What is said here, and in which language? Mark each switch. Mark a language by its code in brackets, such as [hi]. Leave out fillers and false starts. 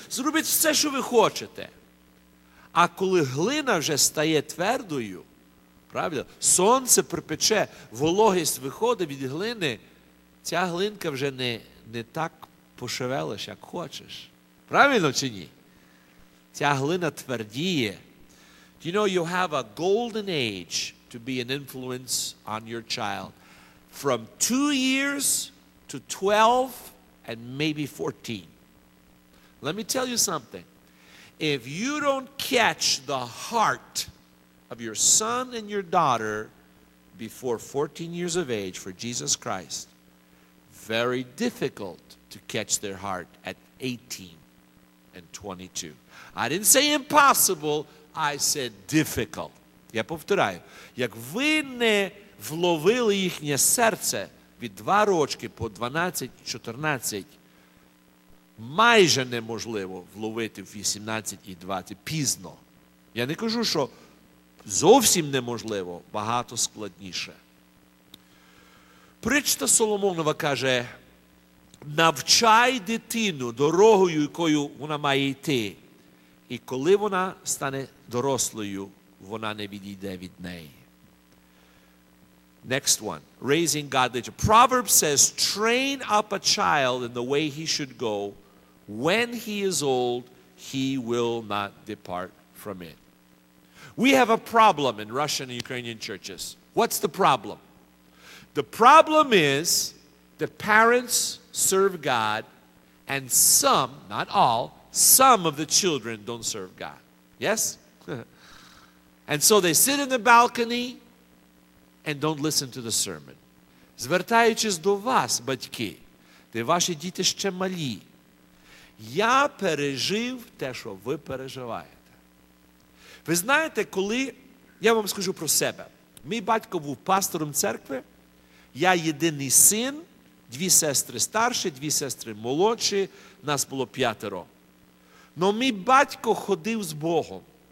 [uk] Зробіть все, що ви хочете. А коли глина вже стає твердою, правильно? Сонце припече, вологість виходить від глини, ця глинка вже не так пошевелиш, як хочеш. Правильно чи ні? Ця глина твердіє. [en] Do you know you have a golden age to be an influence on your child? From 2 years to 12 and maybe 14. Let me tell you something. If you don't catch the heart of your son and your daughter before 14 years of age for Jesus Christ, very difficult to catch their heart at 18 and 22. I didn't say impossible, I said difficult. [uk] Я повторяю, як ви не вловили їхнє серце від 2 рочки по 12-14, майже неможливо вловити в 18 і 20 пізно. Я не кажу, що зовсім неможливо, багато складніше. Притча Соломонова каже: навчай дитину дорогою, якою вона має йти, і коли вона стане дорослою, вона не відійде від неї. [en] Next one. Raising godly children. Proverbs says, train up a child in the way he should go. When he is old, he will not depart from it. We have a problem in Russian and Ukrainian churches. What's the problem? The problem is the parents serve God and some, not all, some of the children don't serve God. Yes? And so they sit in the balcony and don't listen to the sermon. [uk] Звертаючись до вас, батьки, де ваші діти ще малі, я пережив те, що ви переживаєте. Ви знаєте, коли... Я вам скажу про себе. Мій батько був пастором церкви. Я єдиний син, дві сестри старші, дві сестри молодші. Нас було 5. Но мій батько ходив з Богом.